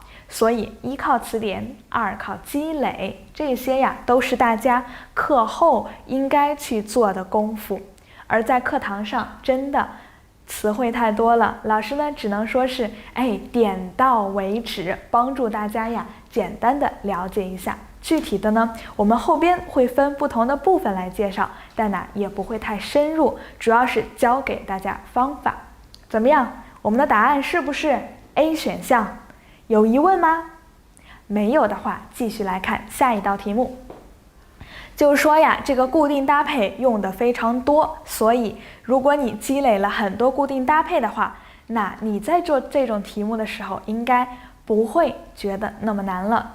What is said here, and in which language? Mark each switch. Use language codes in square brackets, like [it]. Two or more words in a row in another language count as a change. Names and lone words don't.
[zh] 所以一靠詞典，二靠積累，這些都是大家課後應該去做的功夫。而在課堂上真的詞彙太多了，老師呢只能說是點到為止，幫助大家簡單的了解一下。具體的呢，我們後邊會分不同的部分來介紹，但呢也不会太深入，主要是教給大家方法。怎麼樣？我們的答案是不是 A 選項？有疑問嗎？沒有的話，繼續來看下一道題目。就是說呀，這個固定搭配用的非常多，所以如果你積累了很多固定搭配的話，那你在做這種題目的時候，應該不會覺得那麼難了。